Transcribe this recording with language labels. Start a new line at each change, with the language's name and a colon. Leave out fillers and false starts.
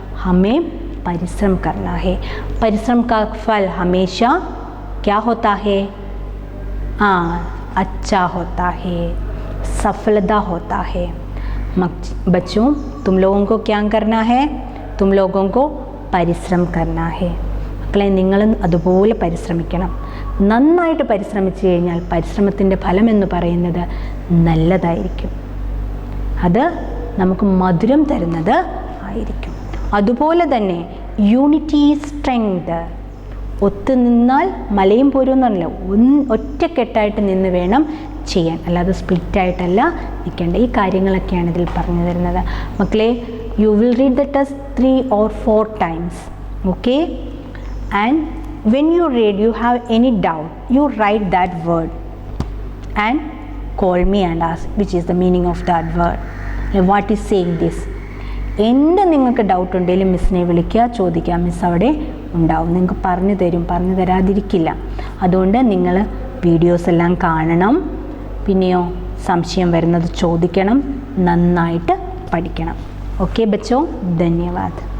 Hindi: हमें परिश्रम करना है. परिश्रम का फल हमेशा क्या होता है? अच्छा होता है, सफलता होता है. बच्चों, तुम लोगों को क्या करना है? तुम लोगों को
Malayalam: പരിശ്രമം
Hindi: करना है.
Malayalam: മക്കളെ, നിങ്ങളും അതുപോലെ പരിശ്രമിക്കണം. നന്നായിട്ട് പരിശ്രമിച്ചു കഴിഞ്ഞാൽ പരിശ്രമത്തിൻ്റെ ഫലം എന്ന് പറയുന്നത് നല്ലതായിരിക്കും. അത് നമുക്ക് മധുരം തരുന്നത് ആയിരിക്കും. അതുപോലെ തന്നെ
English: Unity strength.
Malayalam: ഒത്തു നിന്നാൽ മലയും പോരുമെന്നല്ല, ഒറ്റക്കെട്ടായിട്ട് നിന്ന് വേണം ചെയ്യാൻ, അല്ലാതെ സ്പ്ലിറ്റായിട്ടല്ല നിൽക്കേണ്ട. ഈ കാര്യങ്ങളൊക്കെയാണ് ഇതിൽ പറഞ്ഞു തരുന്നത്.
English: മക്കളെ, you will read the test 3 or 4 times, okay, and when you read, you have any doubt, you write that word and call me and ask which is the meaning of that word, what is saying this.
Malayalam: എന്ത് നിങ്ങൾക്ക് doubt ഉണ്ടെങ്കിലും മിസ്സിനെ വിളിക്കുക, ചോദിക്കുക, miss അവിടെ ഉണ്ടാവും, നിങ്ങൾക്ക് പറഞ്ഞു തരും, പറഞ്ഞു തരാതിരിക്കില്ല. അതുകൊണ്ട് നിങ്ങൾ വീഡിയോസ് എല്ലാം കാണണം, പിന്നെയോ സംശയം വരുന്നത് ചോദിക്കണം, നന്നായിട്ട് പഠിക്കണം.
Hindi: ഓക്കെ ബച്ചോ, ധന്യവാദ്.